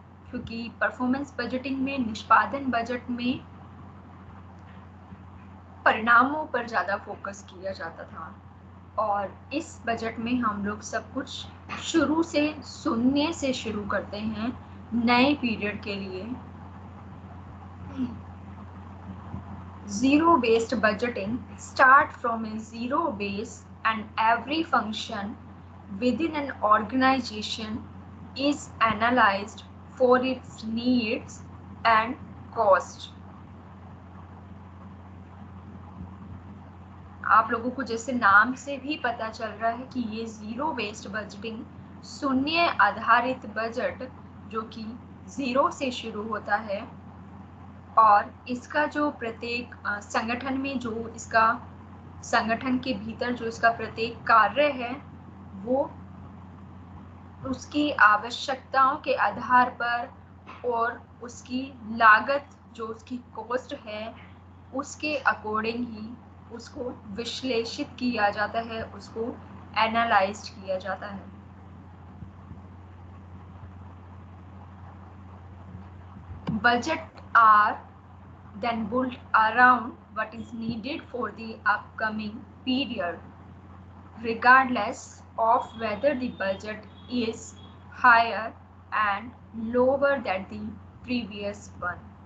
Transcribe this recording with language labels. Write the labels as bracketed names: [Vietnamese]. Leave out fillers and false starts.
[Hindi] क्योंकि performance budgeting में, निष्पादन बजट में परिणामों पर ज़्यादा फोकस किया जाता था, और इस बजट में हम लोग सब कुछ शुरू से, शून्य से शुरू करते हैं नए पीरियड के लिए। [English] Zero based budgeting start from a zero base, and every function within an organization is analyzed for its needs and cost. [Hindi] आप लोगों को जैसे नाम से भी पता चल रहा है कि ये जीरो बेस्ड बजटिंग, शून्य आधारित बजट जो कि जीरो से शुरू होता है, और इसका जो प्रत्येक संगठन में जो इसका संगठन के भीतर जो इसका प्रत्येक कार्य है वो उसकी आवश्यकताओं के आधार पर और उसकी लागत जो उसकी कॉस्ट है उसके अकॉर्डिंग ही उसको विश्लेषित किया जाता है, उसको एनालाइज किया जाता है। [English] Budget are then built around what is needed for the upcoming period, regardless of whether the budget is higher and lower than the previous one.